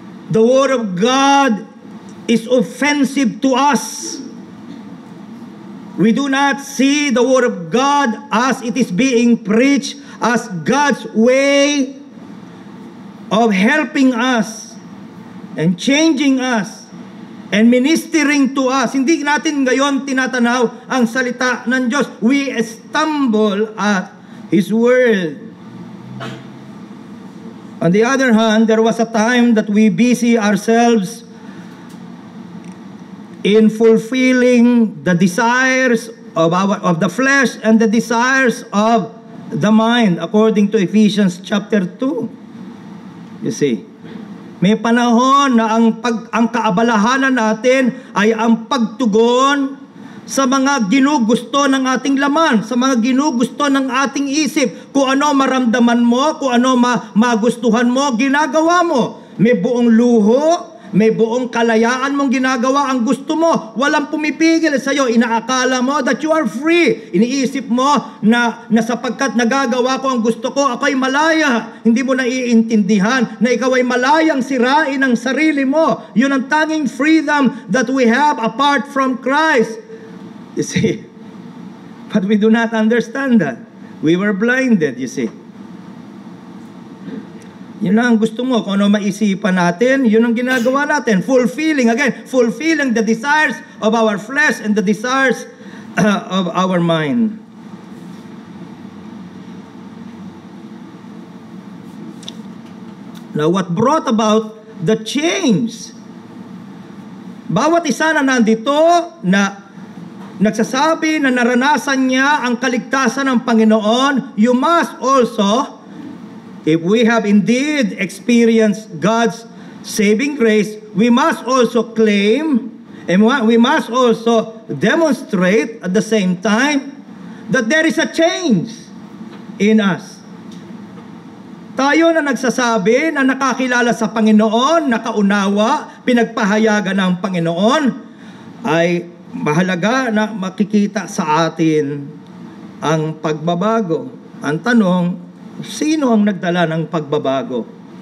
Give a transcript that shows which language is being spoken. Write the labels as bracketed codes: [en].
[en] The word of God is offensive to us. We do not see the word of God as it is being preached as God's way of helping us and changing us and ministering to us. [tl] Hindi natin ngayon tinatanaw ang salita ng Diyos. [en] We stumble at His word. On the other hand, there was a time that we busy ourselves in fulfilling the desires of the flesh and the desires of the mind, according to Ephesians chapter 2. You see, [tl] may panahon na ang kaabalahanan natin ay ang pagtugon sa mga ginugusto ng ating laman, sa mga ginugusto ng ating isip. Kung ano maramdaman mo, kung ano magustuhan mo, ginagawa mo. May buong luho, may buong kalayaan mong ginagawa ang gusto mo. Walang pumipigil sa iyo. Inaakala mo [en] that you are free. [tl] Iniisip mo na sapagkat nagagawa ko ang gusto ko, ako ay malaya. Hindi mo naiintindihan na ikaw ay malayang sirain ang sarili mo. Yun ang tanging [en] freedom that we have apart from Christ. You see, But we do not understand that. We were blinded, you see. [tl] Yun lang ang gusto mo. Kung ano maisipan natin, yun ang ginagawa natin. [en] Fulfilling the desires of our flesh and the desires of our mind. Now, what brought about the change? [tl] Bawat isa na nandito na nagsasabi na naranasan niya ang kaligtasan ng Panginoon, [en] you must also, if we have indeed experienced God's saving grace, we must also claim and we must also demonstrate at the same time that there is a change in us. [tl] Tayo na nagsasabi na nakakilala sa Panginoon, nakaunawa, pinagpahayagan ng Panginoon, ay mahalaga na makikita sa atin ang pagbabago. Ang tanong, sino ang nagdala ng pagbabago?